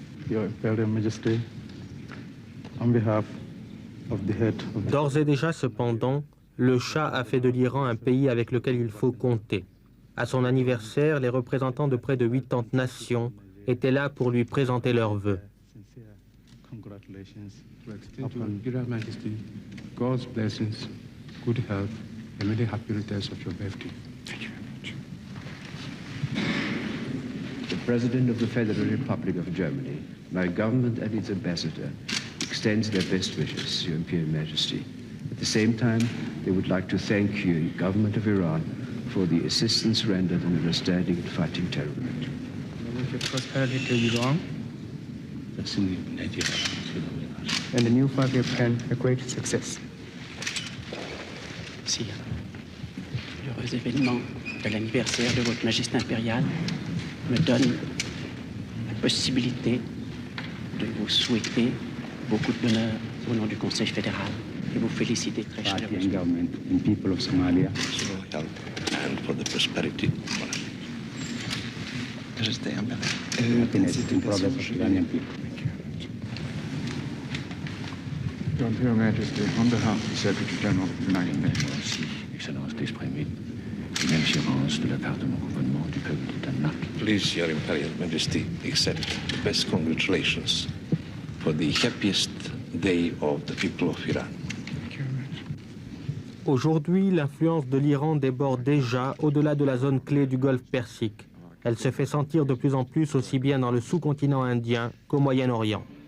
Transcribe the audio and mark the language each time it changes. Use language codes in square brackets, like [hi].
[en] Your Imperial Majesty, on behalf of the head of the... [fr] D'ores et déjà, cependant, le Shah a fait de l'Iran un pays avec lequel il faut compter. À son anniversaire, les représentants de près de 80 nations étaient là pour lui présenter leurs vœux. [en] Congratulations upon Imperial Majesty, God's blessings, good health, and many happy returns of your birthday. Thank you very much. The President of the Federal Republic of Germany, my government and its ambassador, extends their best wishes to Your Imperial Majesty. At the same time, they would like to thank you, government of Iran, for the assistance rendered in understanding and fighting terrorism. Prosperity to Iran. And the new 5-year plan, a great success. [fr] Sire, l'heureux événement de l'anniversaire de votre Majesté impériale me donne la possibilité de vous souhaiter beaucoup de bonheur au nom du Conseil fédéral et vous féliciter très chaleureusement. [en] And people of Somalia. And for the prosperity. Happiness and progress of Iranian people. Your Imperial Majesty, on behalf of the Secretary General of the United Nations. [fr] Excellence d'exprimer une assurance de la part de mon gouvernement du peuple du Danemark. [en] Please, Your Imperial Majesty, accept the best congratulations for the happiest day of the people of Iran. [fr] Aujourd'hui, l'influence de l'Iran déborde déjà au-delà de la zone clé du Golfe Persique. Elle se fait sentir de plus en plus aussi bien dans le sous-continent indien qu'au Moyen-Orient.